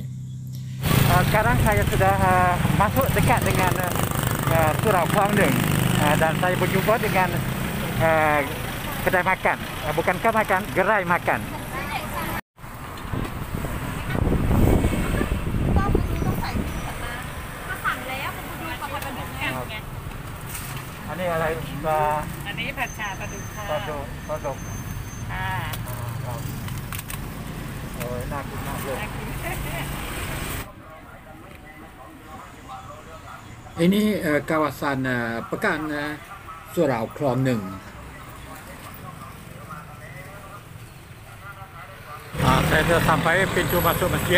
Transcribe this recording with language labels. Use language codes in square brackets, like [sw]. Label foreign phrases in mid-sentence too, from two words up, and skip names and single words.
[ms] Sekarang saya sudah masuk dekat dengan Surau Klong Neng dan saya berjumpa dengan kedai makan, bukan kedai makan, gerai makan. Ini อะไร [th] อันนี้ผัดฉ่าปลาดุกค่ะ ปลาดุก ค่ะ โอ้ยน่ากินมากเลย [ms] Ini kawasan pekan Surau Klong Neng. Saya sudah sampai pintu masuk masjid.